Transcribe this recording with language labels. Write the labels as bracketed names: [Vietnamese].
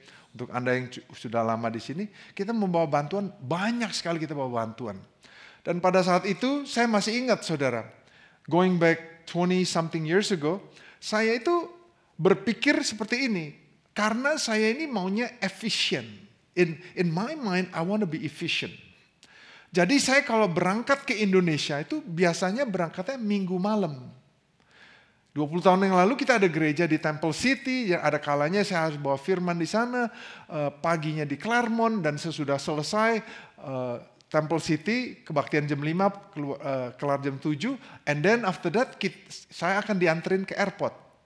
[Indonesian] Untuk Anda yang sudah lama di sini, kita membawa bantuan, banyak sekali kita bawa bantuan. Dan pada saat itu saya masih ingat saudara, [English] going back 20 something years ago, [Indonesian] saya itu berpikir seperti ini. Karena saya ini maunya efisien. [English] In my mind, I want to be efficient. [Indonesian] Jadi saya kalau berangkat ke Indonesia itu biasanya berangkatnya minggu malam. 20 tahun yang lalu kita ada gereja di Temple City, yang ada kalanya saya harus bawa firman di sana, paginya di Claremont, dan sesudah selesai Temple City, kebaktian jam 5, kelar jam 7, [English] and then after that [Indonesian] saya akan dianterin ke airport.